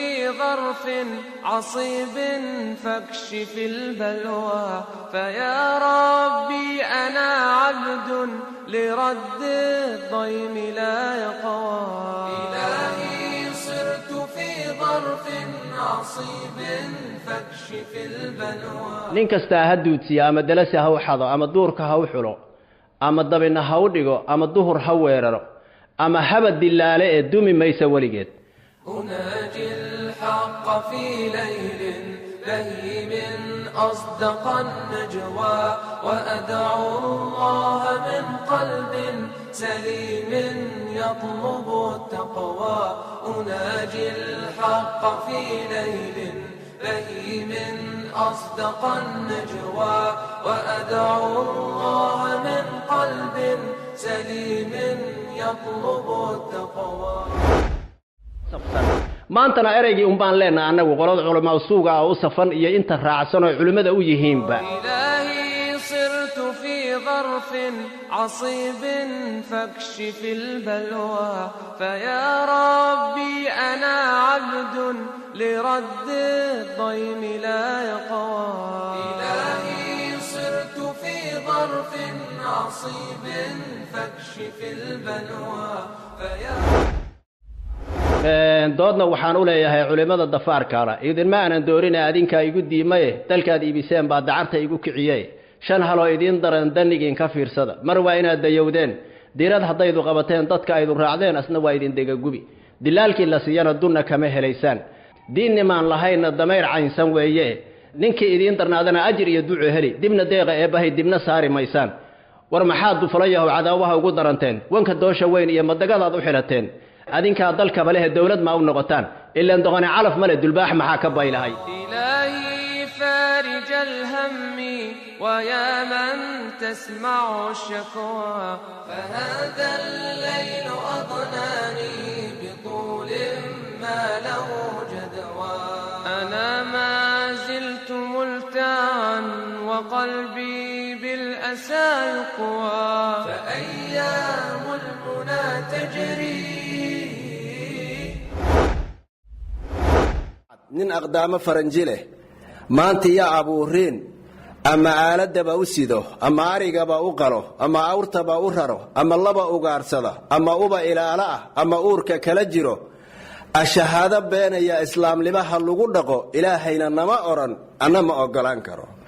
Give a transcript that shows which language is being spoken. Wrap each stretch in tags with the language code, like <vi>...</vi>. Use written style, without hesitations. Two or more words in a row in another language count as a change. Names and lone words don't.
<ar>ظرف عصيب فاكشف البلوى فيا ربي أنا عبد لرد الضيم لا يقوى إلهي صرت في ظرف عصيب فاكشف البلوى</ar> <so>nin kastaa ha duudsiya ama dalasi ha u xado ama duurka ha u xulo ama dabina ha u dhigo ama duhur ha weeraro ama haba dilaale ee dumi maysa weligeed</so> <ar>أناجي الحق في ليل لهيب أصدق النجوى وأدعو الله من قلب سليم يطلب التقوى أناجي الحق في ليل لهيب أصدق النجوى وأدعو الله من قلب سليم يطلب التقوى</ar> <so>maantana ereygii un baan leenahay annagu qolada culamaa suuga oo u safan iyo inta raacsan oo culimada u yihiinba</so> <ar>إلهي صرت في ظرف عصيب فاكشف البلوى فيا ربي أنا عبد لرد الضيم لا يقوى إلهي صرت في ظرف عصيب فاكشف البلوى فيا</ar> <so>doodna waxaan u leeyahay culimada dafaarkaana idinma aanan doorin adinka igu diimaye dalkaad iibiseen baa dacarta igu kiciyay shan halo idin daran danigiin ka fiirsada mar waa inaad dayowdeen diirad haddaydu qabateen dadka aydu raacdeen asna waa idin degagubi dilaalkii la siiyana dunna kama helaysaan diinnimaan lahayna damayr caynsan weeye ninkii idiin darnaadana ajir iyo duco heli dibna deeqa eebbahay dibna saari maysaan war maxaad dufalayahow cadaawaha ugu daranteen wanka doosha weyn iyo madagadaad u xilateen adinkaa dalkaba leh dawlad ma u noqotaan ilaan doqone calaf male dulbaax maxaa ka baylahay</so> <ar>إلهي فارج الهم ويا من تسمع الشكوى فهذا الليل أضناني بطول ما له جدوى أنا ما زلت ملتعا وقلبي بالأسى يقوى فأيام المنى تجري</ar> <so>nin aqdaamo faranji leh maanta yaa abuuriin ama aaladaba u sido ama arigaba u qalo ama awrtaba u raro ama laba ugaarsada ama uba ilaala ah ama uurka kala jiro ashahaado beenaya islaamnimaha lagu dhaqo ilaahayna nama oran anna ma ogolaan karo</so>